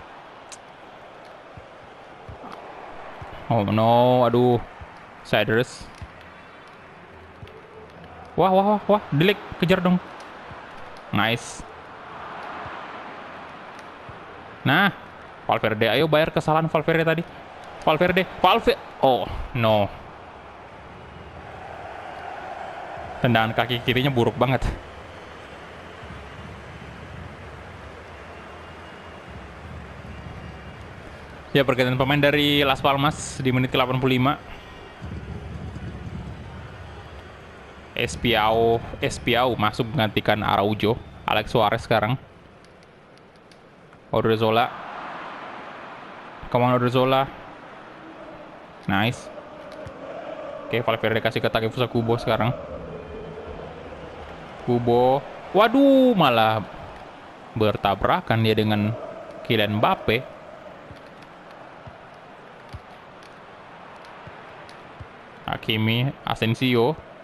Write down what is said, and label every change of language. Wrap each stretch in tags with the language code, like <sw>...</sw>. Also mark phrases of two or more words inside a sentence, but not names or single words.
<en>Oh no,</en> <id>aduh. Siders. Wah, Delik, kejar dong. Nice. Nah, Valverde, ayo bayar kesalahan Valverde tadi. Valverde.</id> <en>Oh, no.</en> <id>Tendangan kaki kirinya buruk banget. Ya, pergantian pemain dari Las Palmas di menit ke-85. Espiau masuk menggantikan Araujo. Alex Suarez sekarang. Odriozola.</id> <en>Come on, Odriozola. Nice.</en> <id>Oke, Valverde kasih ke Takefusa Kubo sekarang. Kubo. Waduh, malah bertabrakan dia dengan Kylian Mbappe. Hakimi, Asensio.</id>